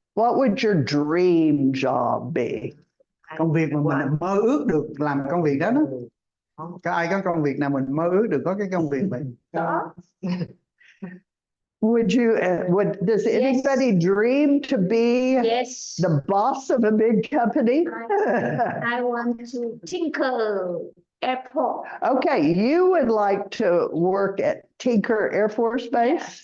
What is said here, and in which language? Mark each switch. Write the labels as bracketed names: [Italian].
[English] What would your dream job be? [Vietnamese] Công việc mà mình mơ ước được làm công việc đó đó. Có ai có công việc nào mình mơ ước được có cái công việc vậy? Đó. [English] Would you, does anybody dream to be Yes. the boss of a big company? I want to Tinker Airport. Okay, you would like to work at Tinker Air Force Base?